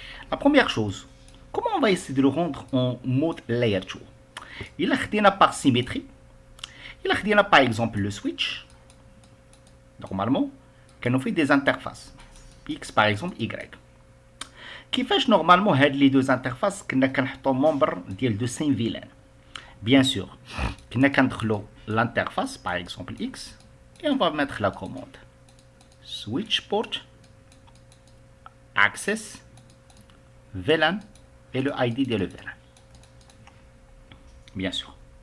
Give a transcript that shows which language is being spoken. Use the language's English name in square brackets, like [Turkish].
[French] La première chose, comment on va essayer de le rendre en mode layer 2? Il a خدينا par symétrie. Il a خدينا par exemple le switch. Normalement, quand on fait des interfaces X par exemple Y. [Arabic] كيفاش نورمالمون هاد لي دو انترفاس كنا كنحطو ممبر ديال دو سيم فيلان. بيان سور كنا كندخلو [French] l'interface par exemple X et on va mettre la commande switch port access VLAN et le ID de le VLAN. Bien sûr.